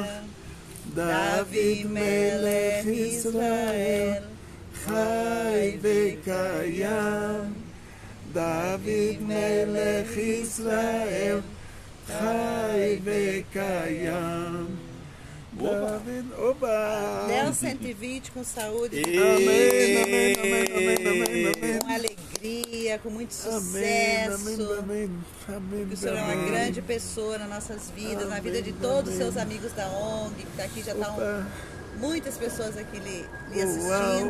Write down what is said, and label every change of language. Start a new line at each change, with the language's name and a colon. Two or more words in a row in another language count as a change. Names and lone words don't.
Hebrew: דוד מלך ישראל חי וקיים. דוד מלך ישראל חי וקיים. David,
Portuguese: oba! Léo 120 com saúde, Amém. com alegria, com muito sucesso. Amém. Que o Senhor é uma grande pessoa nas nossas vidas, na vida de todos os seus amigos da ONG, que está aqui, já estão muitas pessoas aqui lhe assistindo.